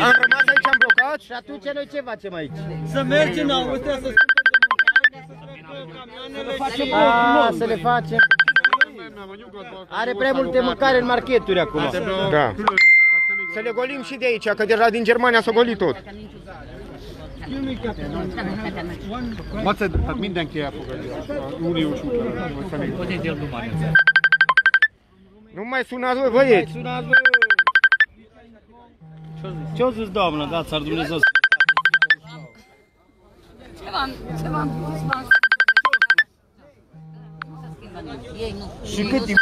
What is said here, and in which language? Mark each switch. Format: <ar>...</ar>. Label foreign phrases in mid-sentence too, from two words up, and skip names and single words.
<ro>Am rămas aici, am blocat și atunci noi ce facem aici? Să mergem în Austria, să Să le facem. Are prea multe mâncare în marketuri acum. Da. Să le golim și de aici, că deja din Germania s-a golit tot.</ro> <hu>Tehát mindenki elfogadja a uniós útlevelet.</hu> <ro>Nu mai sunați, voi, băieți. Ce-o zis, doamnă? Da, ți-ar Dumnezeu. Și cât timp?</ro>